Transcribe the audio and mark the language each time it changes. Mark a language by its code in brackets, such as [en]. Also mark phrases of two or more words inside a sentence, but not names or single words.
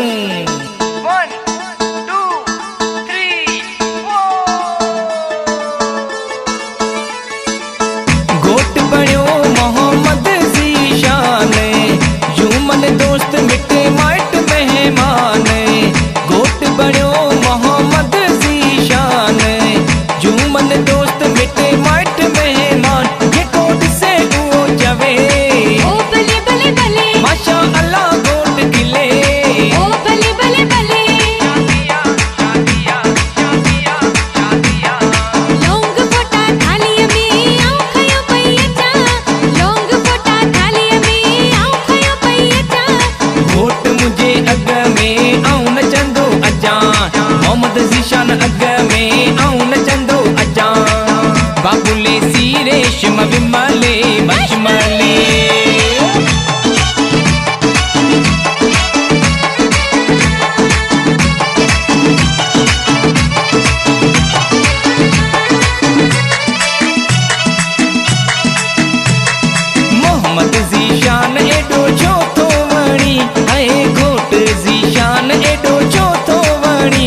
[sd] 1 2 3 4 घोट बणियो मोहम्मद ज़ीशान, यूमन दोस्त मिटे माइट मेहमान। घोट बणियो मोहम्मद ज़ीशान, यूमन दोस्त मिटे माइट मेहमान। ये कोट से वो जवे ओ बले बले बले, [ar] ما شاء الله [sd] घोट खिले ओ बले बले बले। शादिया शादिया शादिया शादिया, लौंग फोटा थालीअ में आऊं खयो पई अचा, लौंग फोटा थालीअ में आऊं खयो पई अचा। घोट मुझे अग में आऊं नचंदो अचा, मोहम्मद ज़ीशान अग में आऊं नचंदो अचा। बाबुले सीरेशम विमले मशमले, मोहम्मद ज़ीशान एडो छो तो वणी, ऐं घोट ज़ीशान एडो छो तो वणी।